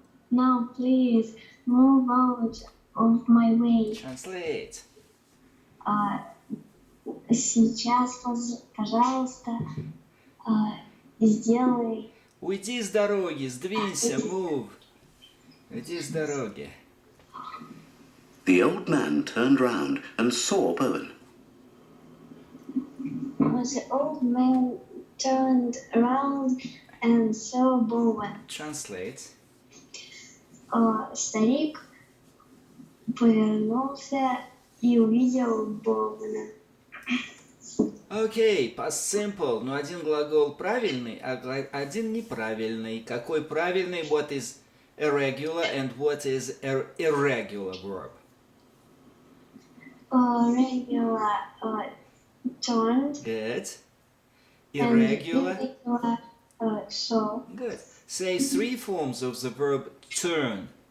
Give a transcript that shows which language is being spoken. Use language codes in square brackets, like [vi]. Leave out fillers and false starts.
[en] No, please, move out of my way. Translate. [ru] Сейчас, пожалуйста, сделай. Уйди с дороги, сдвинься, [en] move. [ru] Уйди с дороги. [en] The old man turned round and saw Bowen. The old man turned around and saw Bowen. Translate. [ru] Старик повернулся и увидел Боуэна. Окей, past simple, но один глагол правильный, а один неправильный. Какой правильный? [en] What is irregular and what is irregular verb? Regular turned. Good. Irregular. And irregular saw. Good. Say three forms of the verb turn.